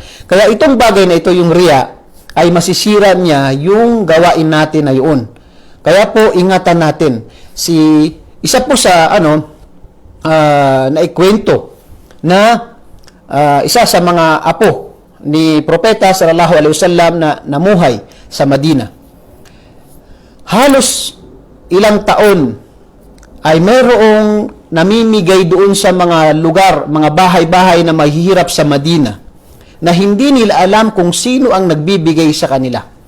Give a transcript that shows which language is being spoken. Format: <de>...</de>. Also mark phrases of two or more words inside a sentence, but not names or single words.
<tl>Kaya itong bagay na ito, yung riya, ay masisira niya yung gawain natin na yun. Kaya po, ingatan natin. Isa po sa naikwento na isa sa mga apo ni Propeta</tl> <ar>صلى الله عليه وسلم</ar> <tl>na namuhay sa Madina. Halos ilang taon ay mayroong namimigay doon sa mga lugar, mga bahay-bahay na mahihirap sa Madina. na hindi nila alam kung sino ang nagbibigay sa kanila.</tl>